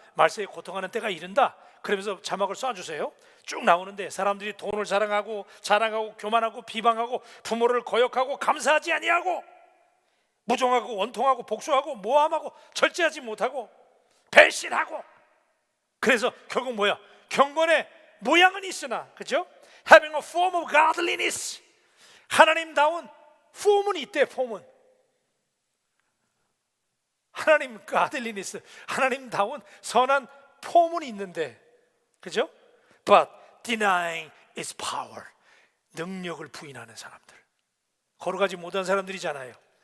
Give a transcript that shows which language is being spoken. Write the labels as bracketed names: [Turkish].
[Korean] 말세에 고통하는 때가 이른다. 그러면서 자막을 쏴주세요. 쭉 나오는데, 사람들이 돈을 자랑하고 교만하고 비방하고 부모를 거역하고 감사하지 아니하고 무정하고 원통하고 복수하고 모함하고 절제하지 못하고 배신하고. 그래서 결국 뭐야? 경건의 모양은 있으나, 그죠? [English] Having a form of godliness. [Korean] 하나님다운 폼은 있대, 폼은. 하나님 godliness, 하나님다운 선한 폼은 있는데, 그죠? [English] But denying its power. [Korean] 능력을 부인하는 사람들, 거룩하지 못한 사람들이잖아요.